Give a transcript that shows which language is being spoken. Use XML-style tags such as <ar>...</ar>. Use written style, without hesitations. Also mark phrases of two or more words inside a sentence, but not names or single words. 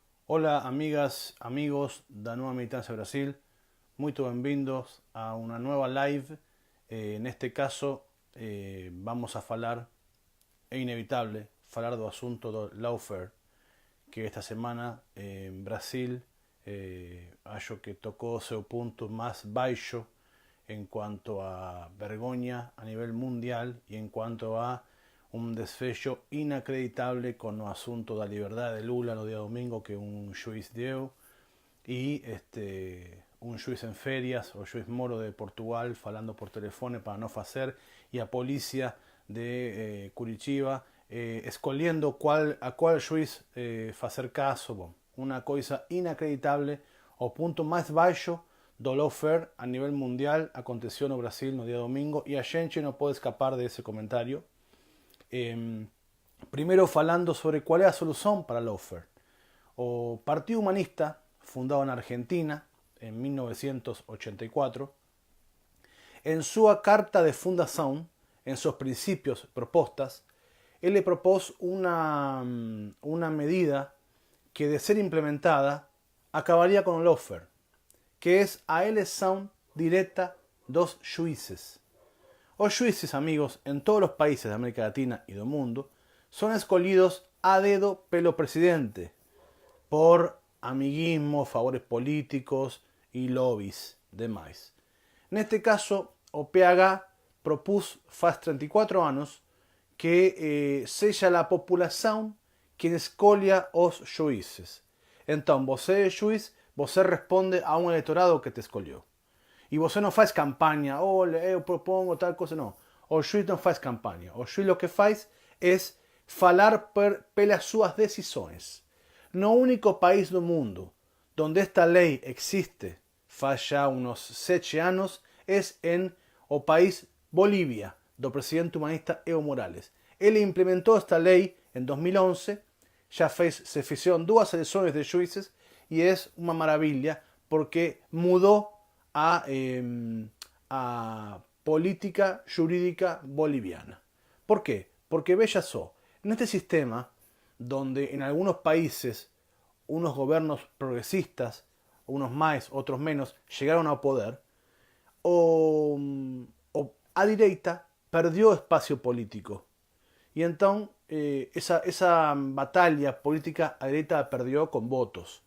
<pt>Olá, amigas, amigos da Nueva Militancia Brasil. Muito bem-vindos a</pt> <es>una nueva</es> <pt>live.</pt> <es>En este caso, vamos a</es> <pt>falar, é inevitable, falar do assunto do lawfare, que esta semana en Brasil acho que tocou o seu ponto mais baixo</pt> <es>en cuanto a</es> <pt>vergonha a nivel mundial</pt> <es>y en cuanto a un</es> <pt>desfecho inacreditable con o asunto da liberdade de Lula no día domingo que un juiz deu y un juiz en ferias, o juiz Moro de Portugal falando por telefone para no facer, y a policía de Curitiba escolhendo a cuál juiz facer caso. Bom,</pt> <es>una coisa</es> <pt>inacreditable, o punto más baixo do lawfare a nivel mundial aconteceu no Brasil no día domingo y a gente no pode escapar de ese comentario.</pt> <es>Primero falando sobre cuál es la solución para el lawfare. O Partido Humanista, fundado en Argentina en 1984, en su carta de fundación, en sus principios propuestas, él le propuso una medida que, de ser implementada, acabaría con el lawfare, que es</es> <pt>a elección directa dos jueces. Os jueces,</pt> <es>amigos, en todos los países de América Latina y del mundo,</es> <pt>son escolhidos a dedo pelo presidente,</pt> <es>por amiguismo, favores políticos y lobbies demais. En este caso,</es> <pt>o PH propuso faz 34 años que seja a população quien escolha os juízes. Então, você é juiz, você responde a</pt> <es>un electorado</es> <pt>que te escolheu. E você não faz campanha, olha, eu propongo tal coisa, não. O juiz não faz campanha. O juiz o que faz é falar pelas suas decisões. No único país do mundo donde esta lei existe, faz já uns 7 anos, é en o país Bolívia, do presidente humanista Evo Morales. Ele implementou esta lei em 2011, já se fizeram 2 eleições de juízes e é uma maravilha porque mudou a política jurídica boliviana.</pt> <es>¿Por qué?</es> <pt>Porque veja só,</pt> <es>en este sistema, donde en algunos países unos gobiernos progresistas, unos más, otros menos, llegaron al poder,</es> <pt>a direita</pt> <es>perdió espacio político. Y entonces esa batalla política</es> <pt>a direita</pt> <es>perdió con votos.</es>